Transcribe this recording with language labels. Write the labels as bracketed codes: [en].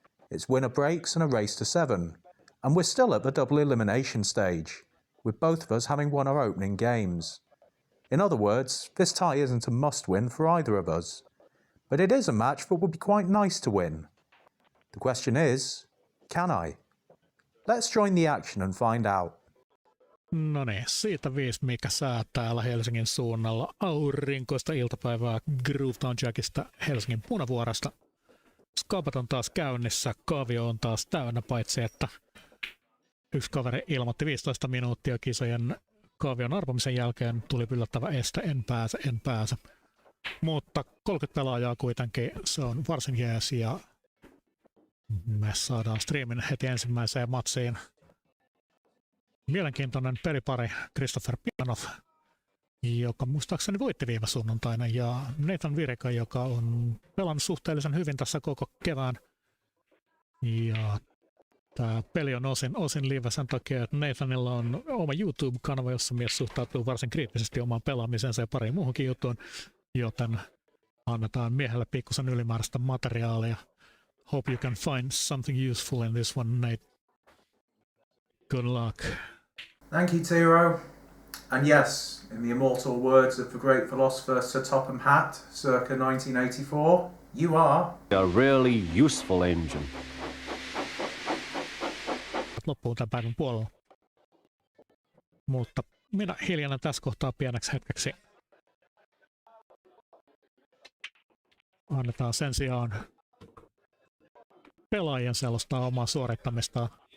[en] It's winner breaks and a race to 7, and we're still at the double elimination stage, with both of us having won our opening games. In other words, this tie isn't a must-win for either of us, but it is a match that would be quite nice to win. The question is, can I? Let's join the action and find out. [fi] No niin, siitä 5 mikä sää täällä Helsingin suunnalla. Aurinkoista iltapäivää Groovetown Jackista Helsingin Punavuoresta. Skapat on taas käynnissä, kaavio on taas täynnä, paitsi että yksi kaveri ilmoitti 15 minuuttia kisojen kaavion arpomisen jälkeen tuli yllättävä este, en pääse. Mutta 30 pelaajaa kuitenkin, se on varsin jees ja me saadaan streamin heti ensimmäiseen matsiin. Mielenkiintoinen pelipari Christopher Piermanov, joka muistaakseni voitti viime sunnuntaina, ja Nathan Virika, joka on pelannut suhteellisen hyvin tässä koko kevään. Ja tämä peli on osin live sen takia, että Nathanilla on oma YouTube-kanava, jossa mies suhtautuu varsin kriittisesti omaan pelaamisensa ja pariin muuhunkin juttuun, joten annetaan miehelle pikkusen ylimääräistä materiaalia. [en] Hope you can find something useful in this one, Nate. Good luck. Thank you, Tiro. And yes, in the immortal words of the great philosopher Sir Topham Hatt, circa 1984, you are a really useful engine. [fi] Loppuun tämän päivän puolella. Mutta minä hiljana tässä kohtaa pieneksi hetkeksi. Annetaan sen sijaan pelaajien selostaa omaa suorittamista.